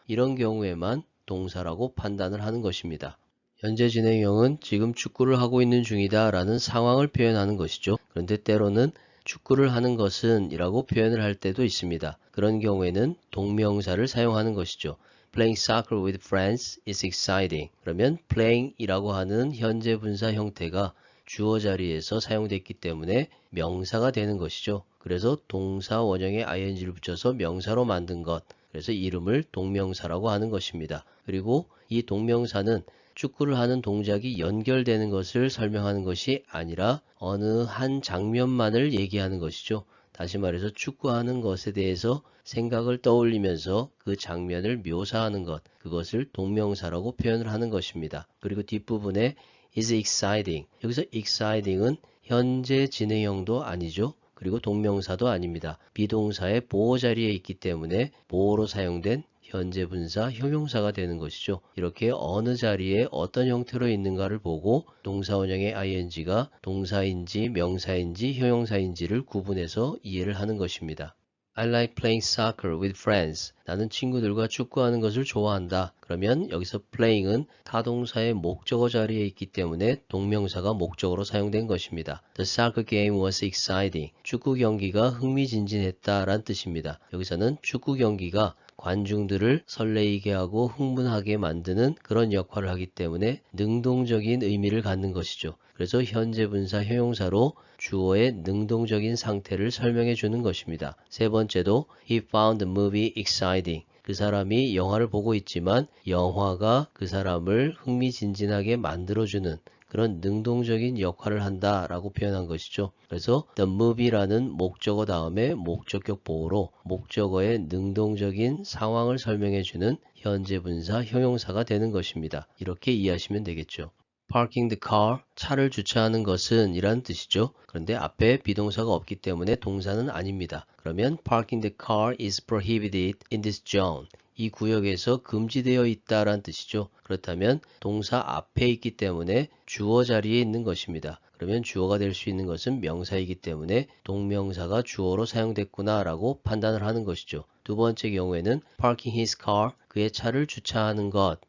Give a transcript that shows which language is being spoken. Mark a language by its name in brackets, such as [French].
[Korean] 이런 경우에만 동사라고 판단을 하는 것입니다. 현재 진행형은 지금 축구를 하고 있는 중이다 라는 상황을 표현하는 것이죠. 그런데 때로는 축구를 하는 것은 이라고 표현을 할 때도 있습니다. 그런 경우에는 동명사를 사용하는 것이죠. [English] Playing soccer with friends is exciting. [Korean] 그러면 playing 이라고 하는 현재 분사 형태가 주어 자리에서 사용됐기 때문에 명사가 되는 것이죠. 그래서 동사 원형에 ing를 붙여서 명사로 만든 것. 그래서 이름을 동명사라고 하는 것입니다. 그리고 이 동명사는 축구를 하는 동작이 연결되는 것을 설명하는 것이 아니라 어느 한 장면만을 얘기하는 것이죠. 다시 말해서 축구하는 것에 대해서 생각을 떠올리면서 그 장면을 묘사하는 것, 그것을 동명사라고 표현을 하는 것입니다. 그리고 뒷부분에 [English] is exciting. [Korean] 여기서 exciting은 현재 진행형도 아니죠. 그리고 동명사도 아닙니다. 비동사의 보호 자리에 있기 때문에 보호로 사용된 현재 분사 형용사가 되는 것이죠. 이렇게 어느 자리에 어떤 형태로 있는가를 보고 동사 원형의 ing가 동사인지 명사인지 형용사인지를 구분해서 이해를 하는 것입니다. [English] I like playing soccer with friends. [Korean] 나는 친구들과 축구하는 것을 좋아한다. 그러면 여기서 playing은 타동사의 목적어 자리에 있기 때문에 동명사가 목적어로 사용된 것입니다. [English] The soccer game was exciting. [Korean] 축구 경기가 흥미진진했다란 뜻입니다. 여기서는 축구 경기가 관중들을 설레이게 하고 흥분하게 만드는 그런 역할을 하기 때문에 능동적인 의미를 갖는 것이죠. 그래서 현재 분사 형용사로 주어의 능동적인 상태를 설명해 주는 것입니다. 세 번째도 [English] He found the movie exciting. [Korean] 그 사람이 영화를 보고 있지만 영화가 그 사람을 흥미진진하게 만들어주는 그런 능동적인 역할을 한다라고 표현한 것이죠. 그래서 [English] the movie [Korean] 라는 목적어 다음에 목적격 보호로 목적어의 능동적인 상황을 설명해주는 현재 분사 형용사가 되는 것입니다. 이렇게 이해하시면 되겠죠. [English] parking the car, [Korean] 차를 주차하는 것은 이라는 뜻이죠. 그런데 앞에 비동사가 없기 때문에 동사는 아닙니다. 그러면 [English] parking the car is prohibited in this zone. [Korean] 이 구역에서 금지되어 있다란 뜻이죠. 그렇다면 동사 앞에 있기 때문에 주어 자리에 있는 것입니다. 그러면 주어가 될 수 있는 것은 명사이기 때문에 동명사가 주어로 사용됐구나 라고 판단을 하는 것이죠. 두 번째 경우에는 [English] parking his car, [Korean] 그의 차를 주차하는 것.